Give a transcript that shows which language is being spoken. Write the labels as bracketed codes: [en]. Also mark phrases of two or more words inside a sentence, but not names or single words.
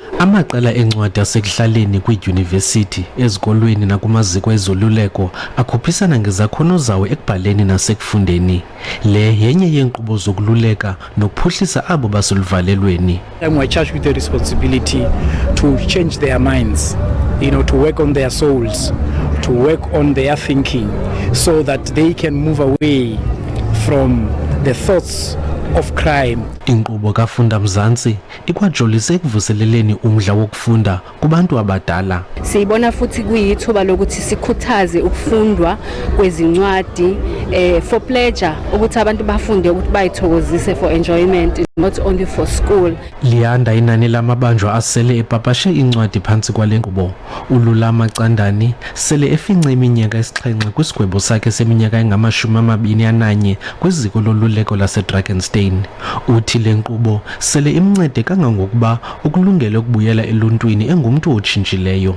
[xh] Amaqela encwadi asekuhlaleni kwiidyunivesithi, ezikolweni nakumaziko ezoluleko akhuphisana ngezakhono zawo ekubhaleni nasekufundeni. Le yenye yeenkqubo zokululeka nokuphuhlisa abo baseluvalelweni. [en] We're charged with the responsibility to change their minds, to work on their souls, to work on their thinking, so that they can move away from the thoughts of crime. [xh] Inkqubo kaFUNDA Mzantsi ikwajolise ekuvuseleleni umdla wokufunda kubantu abadala. [zu] Siyibona futhi kuyithuba lokuthi sikhuthaze ukufundwa kwezincwadi [en] for pleasure, [zu] ukuthi abantu bafunde ukuthi bayithokozise [en] for enjoyment, not only for school. [xh] Liyanda inani lamabanjwa asele epapashe incwadi phantsi kwale nkqubo. Ulula Macandani sele efince iminyaka esixhenxe kwisigwebo sakhe seminyaka engama-21 kwiziko loluleko laseDrakenstein. Uthi le nkqubo sele imncede kangangokuba ukulungele ukubuyela eluntwini engumntu otshintshileyo.